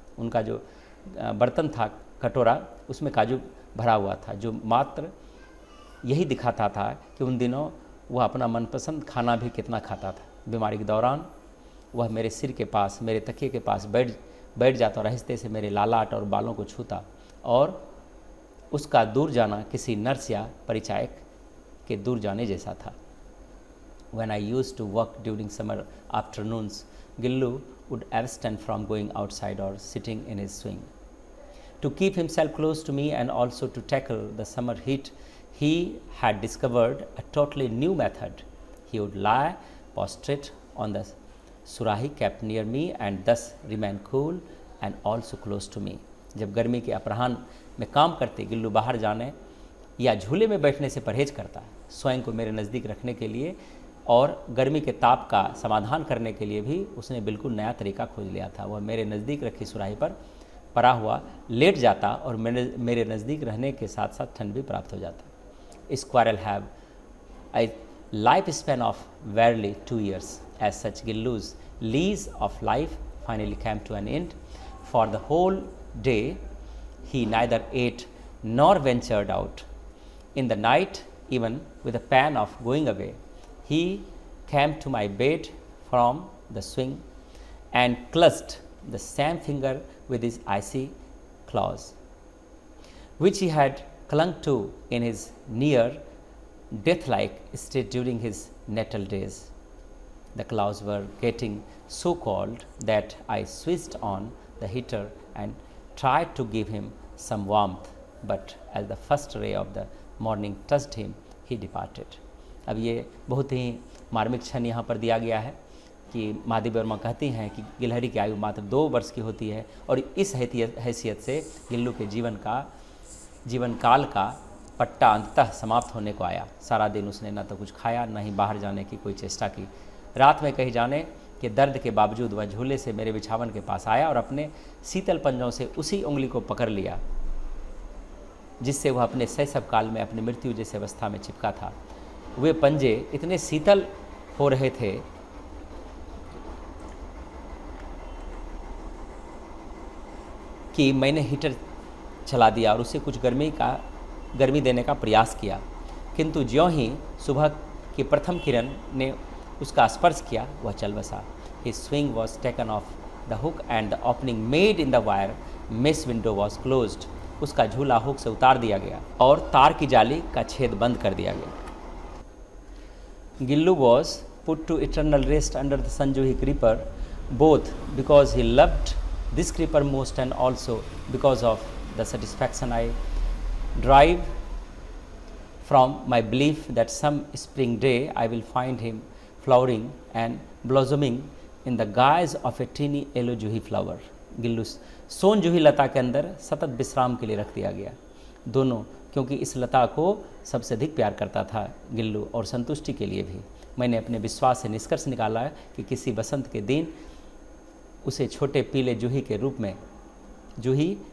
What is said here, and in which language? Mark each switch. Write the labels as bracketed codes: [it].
[hi] उनका जो बर्तन था, कटोरा, उसमें काजू भरा हुआ था, जो मात्र यही दिखाता था कि उन दिनों वह अपना मनपसंद खाना भी कितना खाता था। बीमारी के दौरान वह मेरे सिर के पास, मेरे तकिए के पास बैठ जाता और आहिस्ते से मेरे लालाट और बालों को छूता, और उसका दूर जाना किसी नर्स या परिचायक के दूर जाने जैसा था। [en] When I used to work during summer afternoons, Gillu would abstain from going outside or sitting in his swing. To keep himself close to me and also to tackle the summer heat, he had discovered a totally new method. He would lie prostrate on the surahi kept near me and thus remain cool and also close to me. [hi] जब गर्मी के अपराह्न में काम करते गिल्लू बाहर जाने या झूले में बैठने से परहेज करता, स्वयं को मेरे नज़दीक रखने के लिए और गर्मी के ताप का समाधान करने के लिए भी उसने बिल्कुल नया तरीका खोज लिया था। वह मेरे नज़दीक रखी सुराही पर पड़ा हुआ लेट जाता और मेरे नज़दीक रहने के साथ साथ ठंड भी प्राप्त हो जाता। [en] Squirrel have a lifespan of barely 2 years. As such, Gillu's lease of life finally came to an end. For the whole day, he neither ate nor ventured out. In the night, even with a plan of going away, he came to my bed from the swing and clutched the same finger with his icy claws, which he had clung to in his near death-like state during his natal days. The claws were getting so cold that I switched on the heater and tried to give him some warmth, but as the first ray of the morning touched him, he departed. [hi] अब ये बहुत ही मार्मिक क्षण यहाँ पर दिया गया है कि महादेवी वर्मा कहती हैं कि गिलहरी की आयु मात्र 2 वर्ष की होती है, और इस हैसियत से गिल्लू के जीवन काल का पट्टा अंततः समाप्त होने को आया। सारा दिन उसने न तो कुछ खाया, न ही बाहर जाने की कोई चेष्टा की। रात में कहीं जाने के दर्द के बावजूद वह झूले से मेरे बिछावन के पास आया और अपने शीतल पंजों से उसी उंगली को पकड़ लिया जिससे वह अपने शैशव काल में अपनी मृत्यु जैसी अवस्था में चिपका था। वे पंजे इतने शीतल हो रहे थे कि मैंने हीटर चला दिया और उसे कुछ गर्मी देने का प्रयास किया, किंतु ज्यों ही सुबह की प्रथम किरण ने उसका स्पर्श किया वह चल बसा। [en] His swing was taken off the hook and the opening made in the wire mesh window was closed. [hi] उसका झूला हुक से उतार दिया गया और तार की जाली का छेद बंद कर दिया गया। [en] Gillu was put to eternal rest under the Sanjuhi creeper, both because he loved this creeper most and also because of the satisfaction I derive from my belief that some spring day I will find him flowering and blossoming in the guise of a teeny yellow juhi flower. [hi] Gillu सोन जूही लता के अंदर सतत विश्राम के लिए रख दिया गया। दोनों क्योंकि इस लता को सबसे अधिक प्यार करता था गिल्लू, और संतुष्टि के लिए भी मैंने अपने विश्वास से निष्कर्ष निकाला कि किसी बसंत के दिन उसे छोटे पीले जूही के रूप में जूही